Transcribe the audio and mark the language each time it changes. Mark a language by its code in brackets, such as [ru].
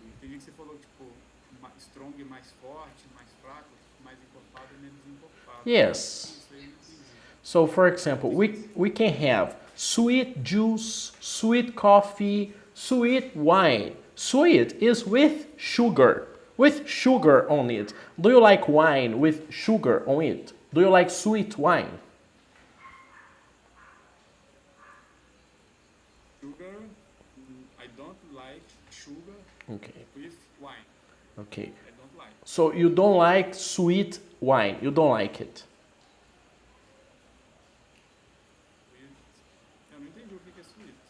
[pt] Entendi que você falou, tipo, strong mais forte, mais fraco, mais encorpado e menos encorpado. [en] Yes. [pt] Isso aí eu não entendi. [en] So, for example, we can have sweet juice, sweet coffee, sweet wine. Sweet is with sugar on it. Do you like wine with sugar on it? Do you like sweet wine? Sugar, I don't like sugar Okay, with wine. okay. I don't like. So you don't like sweet wine. You don't like it. [pt] With, eu não entendi o que é sweet.